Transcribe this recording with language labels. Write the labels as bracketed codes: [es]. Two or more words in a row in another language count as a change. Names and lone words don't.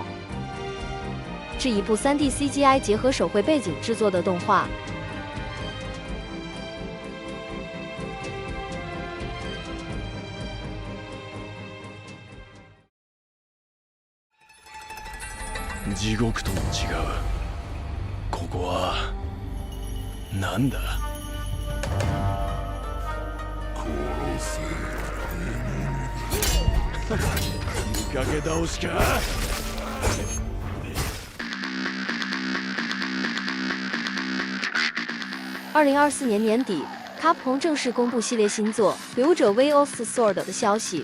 [zh] 是一部 3D CGI 结合手绘背景制作的动画。 [ja] 地獄とも違う。ここはなんだ？見かけ倒しか。 [zh] 2024 年年底，卡普空正式公布系列新作《鬼武者 Way of the Sword》的消息。